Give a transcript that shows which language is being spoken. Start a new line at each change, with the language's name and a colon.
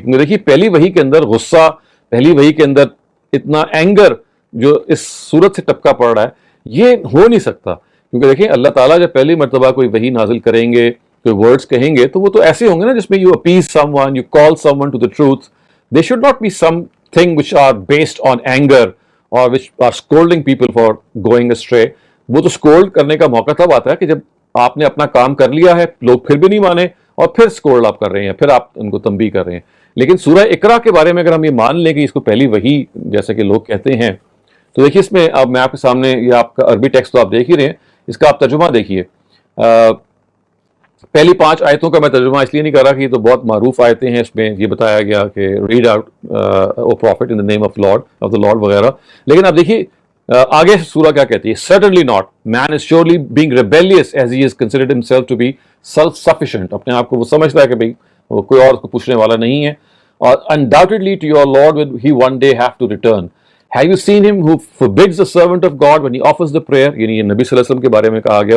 Urdu: کیونکہ دیکھیے پہلی وحی کے اندر غصہ، پہلی وحی کے اندر اتنا اینگر جو اس صورت سے ٹپکا پڑ رہا ہے یہ ہو نہیں سکتا. کیونکہ دیکھیں اللہ تعالیٰ جب پہلی مرتبہ کوئی وحی نازل کریں گے، کوئی ورڈز کہیں گے، تو وہ تو ایسے ہوں گے نا جس میں
English: You appease someone, you call someone to the truth. They should not be something which are based on anger or which are scolding people for going astray.
Urdu: وہ تو اسکولڈ کرنے کا موقع تب آتا ہے کہ جب آپ نے اپنا کام کر لیا ہے، لوگ پھر بھی نہیں مانے، اور پھر اسکولڈ آپ کر رہے ہیں، پھر آپ ان کو تنبیہ کر رہے ہیں. لیکن سورہ اقرا کے بارے میں اگر ہم یہ مان لیں کہ اس کو پہلی وحی جیسے کہ لوگ کہتے ہیں، تو دیکھیے اس میں اب میں آپ کے سامنے یہ آپ کا عربی ٹیکسٹ تو آپ دیکھ ہی رہے ہیں، اس کا آپ ترجمہ دیکھیے. پہلی 5 آیتوں کا میں ترجمہ اس لیے نہیں کر رہا کہ یہ تو بہت معروف آیتیں ہیں، اس میں یہ بتایا گیا کہ
English: read out O prophet in the name of the Lord
Urdu: وغیرہ. لیکن آپ دیکھیے آگے سورہ کیا کہتی ہے.
English: Certainly not, man is surely being rebellious as he has considered himself to be self-sufficient.
Urdu: اپنے آپ کو وہ سمجھتا ہے کہ بھئی وہ کوئی اور اس کو پوچھنے والا نہیں ہے.
English: اور undoubtedly to your Lord will he one day have to return. Have you seen him who forbids the servant of God when he offers the prayer؟
Urdu: یعنی یہ نبی صلی اللہ علیہ وسلم کے بارے میں کہا گیا.